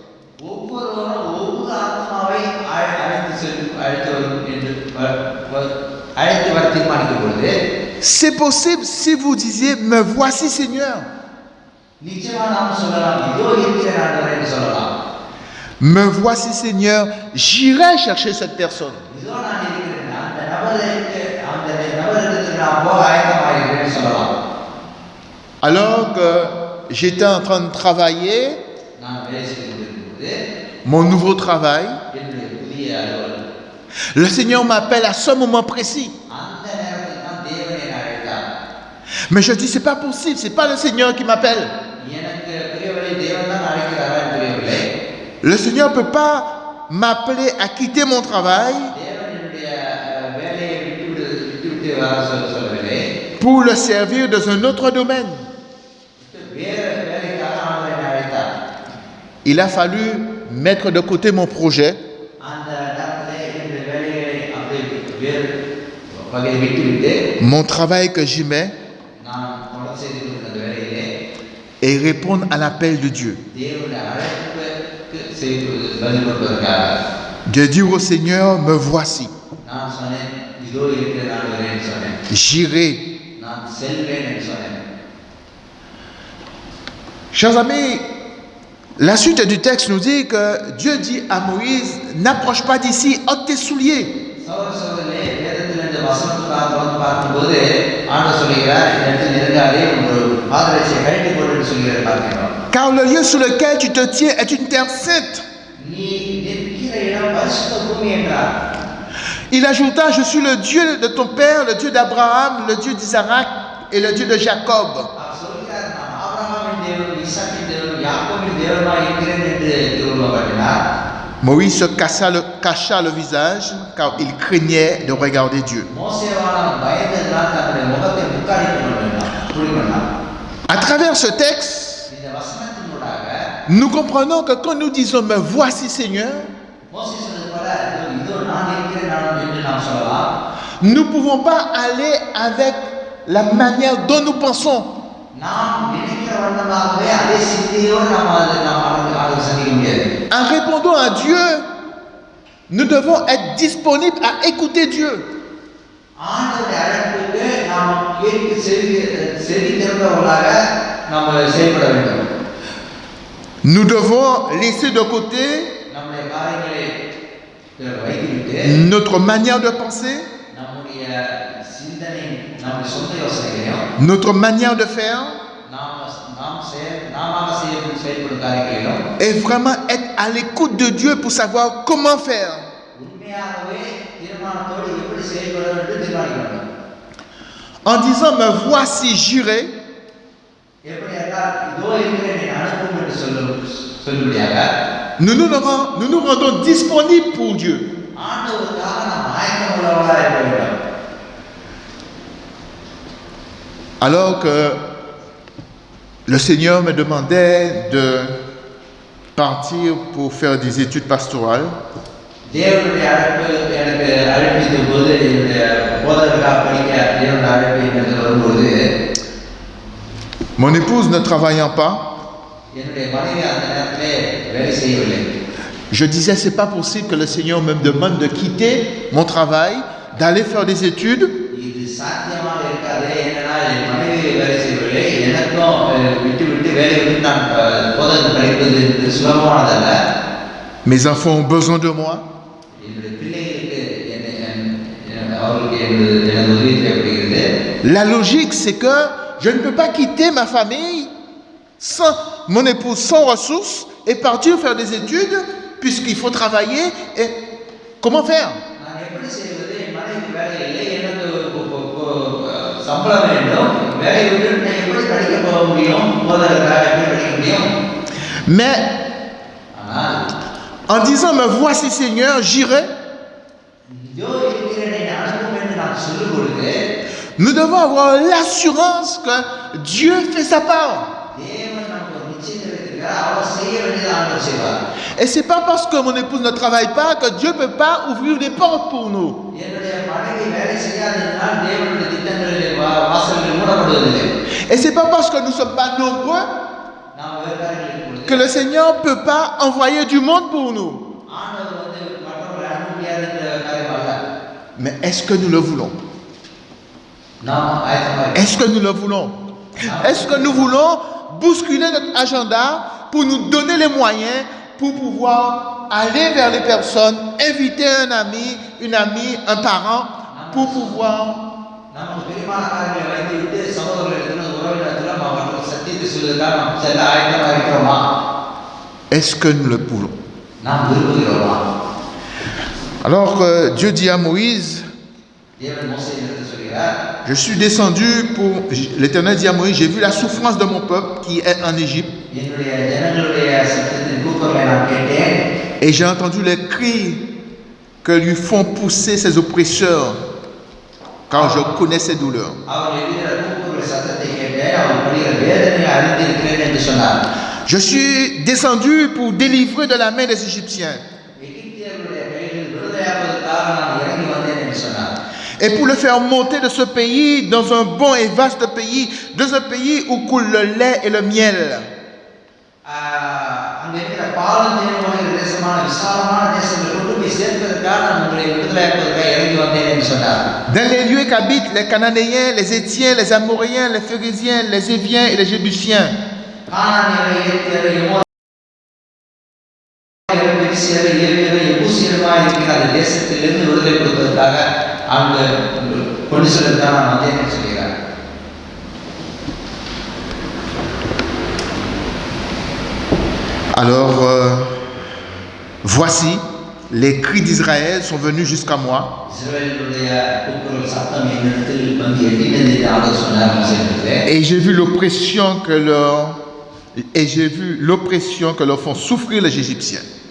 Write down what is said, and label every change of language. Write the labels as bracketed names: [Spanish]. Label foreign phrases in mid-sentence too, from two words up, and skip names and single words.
[French] C'est possible si vous disiez, me voici Seigneur. Me voici Seigneur, j'irai chercher cette personne. [Tamil] இதோ நான் இருக்கிறேன், அந்த நபருக்கு நான் போக ஆயத்தமாயிருக்கிறேன்னு சொல்லலாம். [French] Alors que j'étais en train de travailler [Tamil] நான் வேலை செய்து கொண்டிருக்கும்போது [French] mon nouveau travail, [Tamil] என்னுடைய புதிய அலுவலகம், [French] le Seigneur m'appelle à ce moment précis. [Tamil] அந்த நேரத்தில் தான் தேவன் என்னை அழைத்தார். [French] Mais je dis, c'est pas possible, c'est pas le Seigneur qui m'appelle. [Tamil] எனக்கு பிரியவில்லை, தேவன் தான் அழைக்கிறாரா பிரியவில்லை. [French] Le Seigneur ne peut pas m'appeler à quitter mon travail [Tamil] தேவன் என்னுடைய வேலையை விட்டு வர சொல்லவில்லை. [French] pour le servir dans un autre domaine. [Tamil] வேறு வேலைக்காக ஆண்டவர் என்னை அழைத்தார். [French] Il a fallu mettre de côté mon projet [Tamil] அந்த நேரத்தில் என்னுடைய வேலைகளை அப்படியே வேறு வகையை விட்டுவிட்டு [French] mon travail que j'aimais [Tamil] நான் தொடர்ந்து செய்து கொண்டிருந்த வேலையிலே [French] et répondre à l'appel de Dieu. [Tamil] தேவனுடைய அழைப்புக்கு செய்து பதில் கொடுப்பதற்காக [French] De dire au Seigneur, me voici, [Tamil] நான் சொன்னேன், இதோ இருக்கிற நான் வரேன்னு சொன்னேன். [French] j'irai. [Tamil] நான் செல்வேன் என்று சொன்னேன். [French] Chers amis, la suite du texte nous dit que Dieu dit à Moïse, n'approche pas d'ici, ôte tes souliers. [Tamil] சகோதர சகோதரிகளே, வேதத்தில் இந்த வசனத்துக்காக தொடர்ந்து பார்க்கும்போது ஆண்டவர் சொல்கிறார், இந்த இடத்தில் நெருங்காதே, உங்கள் பாதரட்சியை கழட்டிக் கொண்டு என்று சொல்கிறார் பார்க்கிறோம். [French] Car le lieu sur lequel tu te tiens est une terre sainte. [Tamil] நீ நிற்கிற இடம் பரிசுத்த பூமி என்றார். [French] Il ajouta, je suis le Dieu de ton père, le Dieu d'Abraham, le Dieu d'Isaac et le Dieu de Jacob. [Tamil] அவர் சொல்கிறார், நான் ஆபிரகாமின் தேவன், ஈசாக்கின் தேவன், யாக்கோபின் தேவனாய் இருக்கிறேன் என்று திருவுள்ளப்பட்டினார். [French] Moïse se cacha le visage car il craignait de regarder Dieu. [Tamil] மோசேவானவன் பயந்ததினால் தன்னுடைய முகத்தை முக்காடிக் கொண்டான். [French] À travers ce texte, [Tamil] இந்த வசனத்தினூடாக [French] nous comprenons que quand nous disons, me voici Seigneur, [Tamil] மோசே சொன்னது போல, இதோ நான் இருக்கிறேன் நான் என்று நாம் சொல்லலாம். [French] nous ne pouvons pas aller avec la manière dont nous pensons. [Tamil] நாம் நினைக்கிற வண்ணமாகவே அதே சிந்தையோடு நாம் அதை சந்திக்க முடியாது. [French] En répondant à Dieu, nous devons être disponibles à écouter Dieu. [Tamil] ஆண்டவருடைய அழைப்புக்கு நாம் கேட்டு செவி திறந்தவர்களாக நாம் செயல்பட வேண்டும். [French] Nous devons laisser de côté [Tamil] நம்முடைய காரியங்களை வைத்துவிட்டு [French] notre manière de penser, [Tamil] நம்முடைய சிந்தனை, நம்முடைய சொந்த யோசனைகளையும் [French] notre manière de faire, [Tamil] நாம செயல்படும் காரியங்களையும் [French] et vraiment être à l'écoute de Dieu pour savoir comment faire. [Tamil] உண்மையாகவே தீர்மானத்தோடு எப்படி செயல்பட வேண்டும் தீர்மானிக்க வேண்டும். [French] En disant, me voici, j'irai, [Tamil] எப்படி என்றால், இதோ இருக்கிறேன் என்னை அனுப்பும் என்று சொல்லும்படியாக [French] nous nous rendons disponibles pour Dieu. [Tamil] ஆண்டவருக்காக நாம் ஆயத்தம் உள்ளவர்களாக இருக்க வேண்டும். [French] Alors que le Seigneur me demandait de partir pour faire des études pastorales, [Tamil] தேவனுடைய அழைப்பு எனக்கு அழைப்பித்த போது, என்னுடைய போதகர்களாக படிக்க தேவனுடைய அழைப்பு எனக்கு வரும்போது, [French] mon épouse ne travaillant pas, [Tamil] என்னுடைய மனைவி அந்த நேரத்திலே வேலை செய்யவில்லை. [French] je disais, c'est pas possible que le Seigneur me demande de quitter mon travail, d'aller faire des études, [Tamil] இது சாத்தியமாக இருக்காது. ஏன்னா என் மனைவி வேலை செய்யவில்லை, எனக்கும் விட்டு வேலை விட்டு நான் போதகம் படிப்பது என்று சுலபமானதல்ல. [French] mes enfants ont besoin de moi. [Tamil] என்னுடைய பிள்ளைகளுக்கு அவர்களுக்கு எனது உதவி தேவைப்படுகிறது. [French] La logique, c'est que je ne peux pas quitter ma famille sans mon épouse, sans ressources, et partir faire des études, puisqu'il faut travailler. Et comment faire? [Tamil] நான் எப்படி செய்வது? என் மனைவி வேலை இல்லை, எனக்கு சம்பளம் வேண்டும், வேலை விட்டு நான் எப்படி படிக்க போக முடியும்? போதகர்களாக எப்படி படிக்க முடியும்? [French] Mais [Tamil] ஆனால் [French] en disant, me voici Seigneur, j'irai, [Tamil] இதோ இருக்கிறேன் என்னை அனுப்பும் என்று நாம் சொல்லும் பொழுது, [French] nous devons avoir l'assurance que Dieu fait sa part. [Tamil] தேவன் நமக்கு ஒரு நிச்சயத்தை வைத்திருக்கிறார், அவர் செய்ய வேண்டியதை ஆண்டவர் செய்வார். [French] Et c'est pas parce que mon épouse ne travaille pas que Dieu ne peut pas ouvrir des portes pour nous. [Tamil] என்னுடைய மனைவி வேலை செய்யாததினால் தேவனுடைய திட்டங்களில் வாசல்கள் மூடப்படுவதில்லை. [French] Et c'est pas parce que nous ne sommes pas nombreux [Tamil] நாம் வேறு காரியங்களில் பொழுது [French] que le Seigneur ne peut pas envoyer du monde pour nous. [Tamil] ஆண்டவர் மற்றவர்களை அனுப்ப முடியாத காரியம் அல்ல. [French] Mais est-ce que nous le voulons? [Tamil] நாம் ஆயத்தமாக [French] Est-ce que nous le voulons? Est-ce que nous voulons bousculer notre agenda pour nous donner les moyens pour pouvoir aller vers les personnes, inviter un ami, une amie, un parent, pour pouvoir... [Tamil] நமக்கு பிரியமான காரியங்களை வைத்துவிட்டு சகோதரர்களிடத்திலும் உறவினரிடத்திலும் அவர்கள் சத்தியத்தை சொல்வதற்காக நாம் செல்ல ஆயத்தமாக இருக்கிறோமா? [French] Est-ce que nous le pouvons? [Tamil] நாம் விரும்புகிறோமா? [French] Alors Dieu dit à Moïse, [Tamil] தேவன் மோசேயிடத்தில் சொல்கிறார், [French] je suis descendu pour... L'Éternel dit à Moïse, j'ai vu la souffrance de mon peuple qui est en Égypte. [Tamil] என்னுடைய ஜனங்களுடைய சத்தத்தின் கூக்குரலை நான் கேட்டேன். [French] Et j'ai entendu les cris que lui font pousser ses oppresseurs, car je connais ses douleurs. [Tamil] அவர்கள் என்கிற கூக்குரல் சத்தத்தை கேட்டேன். அவர்கள் படுகிற வேதனையை அறிந்திருக்கிறேன் என்று சொன்னார். [French] Je suis descendu pour délivrer de la main des Égyptiens. [Tamil] எகிப்தியர்களுடைய கையில் விடுதலையாவதற்காக நான் இறங்கி வந்தேன் என்று சொன்னார். [French] Et pour le faire monter de ce pays dans un bon et vaste pays, dans un pays où coule le lait et le miel. [Tamil] அங்கே இருக்கிற பாலும் தேனும் ஓடுகிற தேசமான விசாலமான தேசங்களை கொண்டு போய் சேர்ப்பதற்காக நான் உங்களை விடுதலையாக்குவதற்காக இறங்கி வந்தேன் என்று சொன்னார். [French] Dans les lieux qu'habitent les Cananéens, les Étiens, les Amoréens, les Phérésiens, les Éviens et les Jébusiens. [Tamil] கானானியரை, ஏத்தியரை, எமோரியரை, பெரிசியரை, ஏவியரை, எபூசியருமாய் இருக்கிற அந்த தேசத்திலிருந்து விடுதலை கொடுப்பதற்காக அங்கு கொண்டு செல்வதற்காக நான் வந்தேன் என்று சொல்கிறார். [French] Alors, voici, les cris d'Israël sont venus jusqu'à moi. Et j'ai vu l'oppression que leur font souffrir les Égyptiens.